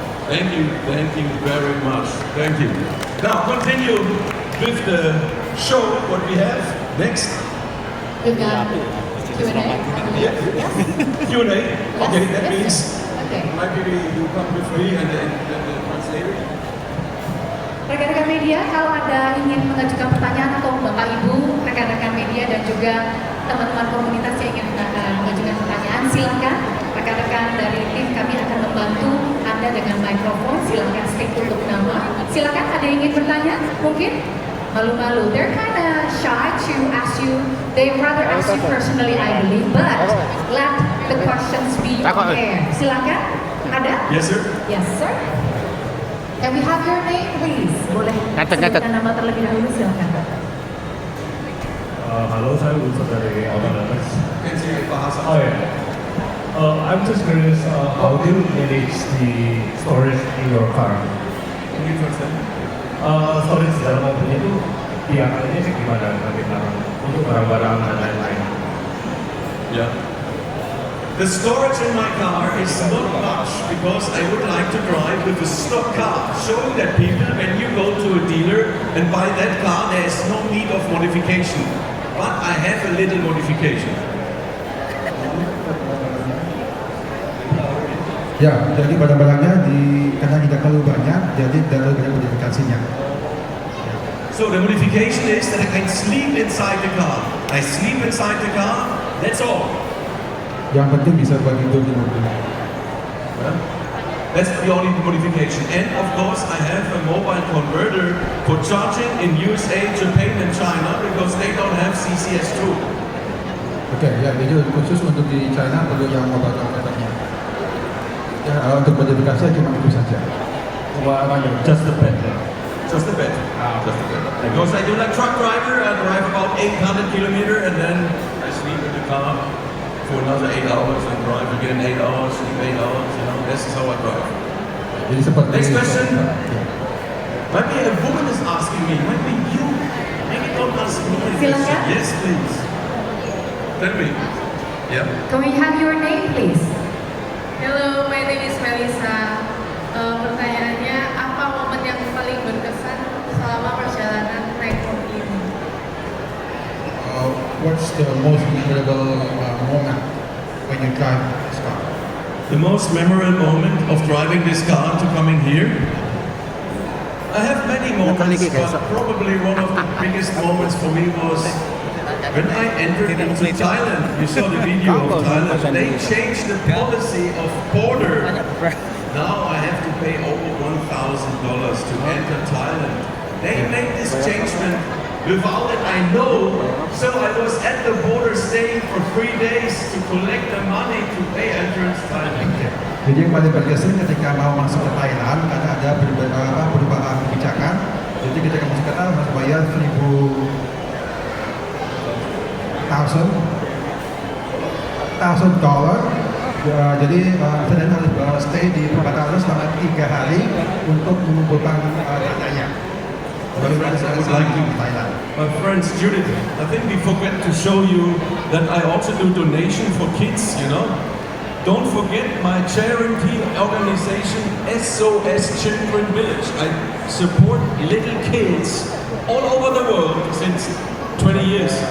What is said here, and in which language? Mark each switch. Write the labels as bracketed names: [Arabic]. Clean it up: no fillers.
[English] Thank you very much. Thank you. Now continue with the show. What we have next? We've got Q&A. Yeah. Q&A. Okay, that means Okay. maybe you come with me and the translator. [Indonesian] Rekan-rekan media, kalau ada ingin mengajukan pertanyaan atau Bapak Ibu, rekan-rekan media dan juga teman-teman komunitas yang ingin mengajukan pertanyaan, silakan. Rekan-rekan dari tim kami akan membantu Anda dengan mikrofon. Silakan state untuk nama. Silakan, ada yang ingin bertanya? Mungkin malu-malu. [English] They're kind of shy to ask you. They rather ask you personally, I believe, but let the questions be on air. [Indonesian] Silakan. Ada? [English] Yes, sir. Yes, sir. Can we have your name, please? [Indonesian] Boleh sebutkan nama terlebih dahulu, silakan. Halo, saya Wilson dari Autonomous. [English] Can say bahasa. Oh ya, I'm just curious, how do you manage the storage in your car? Can you translate? [Indonesian] Storage dalam mobilnya itu piarannya sih gimana nanti belakang untuk barang-barang dan lain-lain? Yeah. [English] The storage in my car is not much because I would like to drive with a stock car, showing that people, when you go to a dealer and buy that car, there is no need of modification. But I have a little modification. [Indonesian] Ya, jadi barang-barangnya karena tidak terlalu banyak, jadi tidak terlalu banyak modifikasinya. [English] So the modification is that I can sleep inside the car. I sleep inside the car, that's all. [Indonesian] Yang penting bisa buat tidur di mobil. [English] That's the only modification. And of course, I have a mobile converter for charging in USA, Japan, and China because they don't have CCS2. [Indonesian] Oke, ya jadi khusus untuk di China perlu yang mobile operatornya. Ya, untuk modifikasi cuma itu saja. [English] Just the bed. Just a bit. Just a bit. Because I do like truck driver, I drive about 800 kilometer and then I sleep in the car for another 8 hours and drive again 8 hours, sleep 8 hours, you know, this is how I drive. [Indonesian] Jadi seperti [English] Next question. [Indonesian] Ya. [English] Maybe a woman is asking me, maybe you, maybe don't ask me a question. [Indonesian] Silakan. [English] Yes, please. Tell me. Yeah. Can we have your name, please? Hello, my name is Melissa. [Indonesian] Pertanyaannya, apa momen yang paling berkesan selama perjalanan naik mobil ini? [English] What's the most memorable moment when you drive this car? The most memorable moment of driving this car to coming here? I have many moments, but probably one of the biggest moments for me was when I entered into Thailand. You saw the video of Thailand. They changed the policy of border. Now I have to pay over $1,000 to enter Thailand. They made this changement without it, I know. So I was at the border staying for 3 days to collect the money to pay entrance Thailand. [Indonesian] Jadi yang paling berkesan ketika mau masuk ke Thailand karena ada perubahan kebijakan. Jadi ketika masuk ke Thailand harus bayar $1,000. Jadi saya harus stay di perbatasan selama 3 hari untuk mengumpulkan dananya. [English] My friends, Judith, I think we forget to show you that I also do donation for kids, you know. Don't forget my charity organization SOS Children Village. I support little kids all over the world since 20 years.